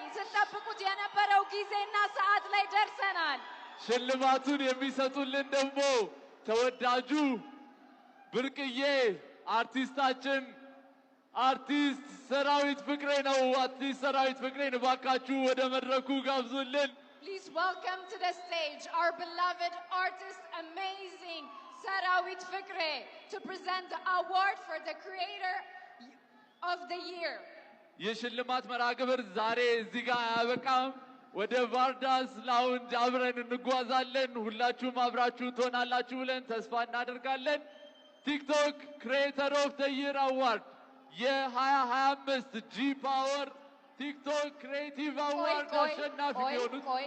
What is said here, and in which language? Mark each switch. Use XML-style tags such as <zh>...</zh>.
<am>ስትጠብቁት የነበረው ጊዜና ሰዓት ላይ ደርሰናል። ሽልማቱን የሚሰጡልን ደግሞ ተወዳጁ ብርቅዬ አርቲስታችን አርቲስት ሰራዊት ፍቅሬ ነው። አርቲስት ሰራዊት ፍቅሬን እባካችሁ ወደ መድረኩ ጋብዙልን።</am> <en>Please welcome to the stage our beloved artist, amazing Sarawit Fikre, to present the award for the Creator of the Year.</en> <am>የሽልማት መርሃ ግብር ዛሬ እዚህ ጋር አያበቃም። ወደ ቫርዳስ ላውንጅ አብረን እንጓዛለን። ሁላችሁም አብራችሁ ትሆናላችሁ ብለን ተስፋ እናደርጋለን። ቲክቶክ ክሬተር ኦፍ ዘ ይር አዋርድ የ2025 ጂ ፓወር ቲክቶክ ክሬቲቭ አዋርድ አሸናፊ የሆኑት</am>